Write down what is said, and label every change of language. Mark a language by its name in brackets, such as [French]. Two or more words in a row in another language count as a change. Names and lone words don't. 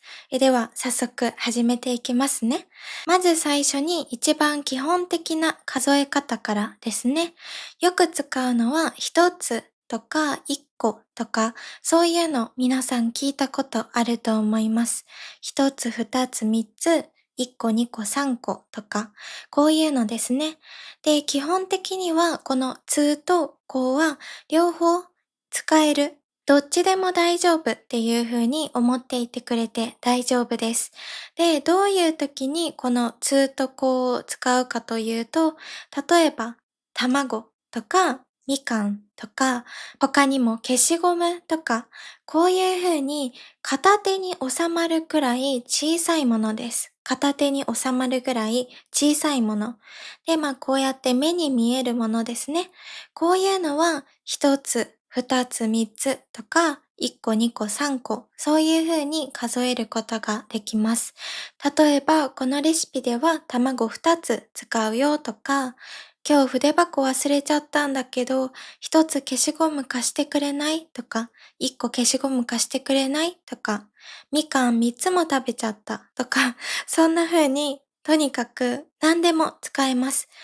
[Japanese] では、早速始めていきますね。まず最初に一番基本的な数え方からですね。よく使うのは一つとか一個とか、そういうの皆さん聞いたことあると思います。一つ、二つ、三つ、一個、二個、三個とか、こういうのですね。で、基本的にはこの通とこは両方使える。どっちでも大丈夫っていう風に思っていてくれて大丈夫です。で、どういう時にこの通とこを使うかというと、例えば卵とかみかんとか、他にも消しゴムとか、こういう風に片手に収まるくらい小さいものです。片手に収まるぐらい小さいもの。で、こうやって目に見えるものですね。こういうのは一つ、二つ、三つとか、一個、二個、三個、そういう風に数えることができます。例えば、このレシピでは卵二つ使うよとか、今日筆箱忘れちゃったんだけど、一つ消しゴム貸してくれないとか、一個消しゴム貸してくれないとか、みかん三つも食べちゃったとか、そんな風に、とにかく何でも使えます。